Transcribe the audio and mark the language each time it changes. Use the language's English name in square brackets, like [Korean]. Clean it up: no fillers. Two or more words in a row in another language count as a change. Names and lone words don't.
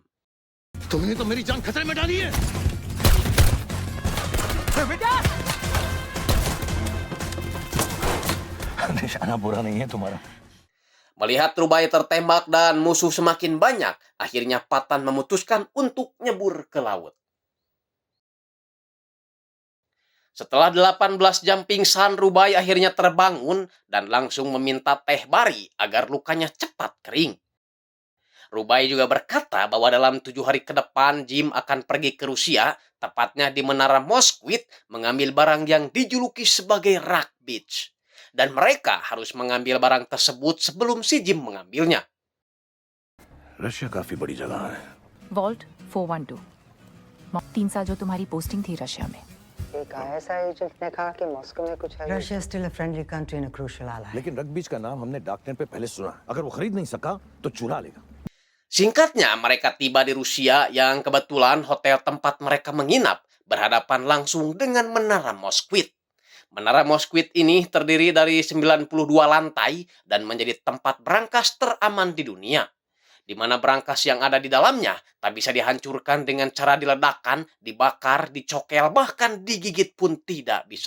[Hindi] तुमने तो मेरी जान खतरे में डाली है। निशाना बुरा नहीं है तुम्हारा। [Indonesian] Melihat Rubai tertembak dan musuh semakin banyak, akhirnya Patan memutuskan untuk nyebur ke laut. Setelah 18 jam pingsan, Rubai akhirnya terbangun dan langsung meminta teh bari agar lukanya cepat kering. Rubai juga berkata bahwa dalam 7 hari ke depan Jim akan pergi ke Rusia, tepatnya di Menara Moskwit, mengambil barang yang dijuluki sebagai Rock Beach. Dan mereka harus mengambil barang tersebut sebelum si Jim mengambilnya. [Hindi] रशिया काफी बड़ी जगह है। वॉल्ट 412 3 साल जो तुम्हारी पोस्टिंग थी रशिया में। एक आईएसआई एजेंट ने कहा कि मॉस्को में कुछ है। [English] Russia is still a friendly country and a crucial ally. [Hindi] लेकिन रग बीच का नाम हमने डार्कनेट पे पहले सुना। अगर वो खरीद नहीं सका तो चुरा लेगा। [Indonesian] Singkatnya, mereka tiba di Rusia yang kebetulan hotel tempat mereka menginap berhadapan langsung dengan Menara Moskwit. Menara Moskwit ini terdiri dari 92 lantai dan menjadi tempat berangkas teraman di dunia, di mana berangkas yang ada di dalamnya tak bisa dihancurkan dengan cara diledakkan, dibakar, dicokel, bahkan digigit pun tidak bisa.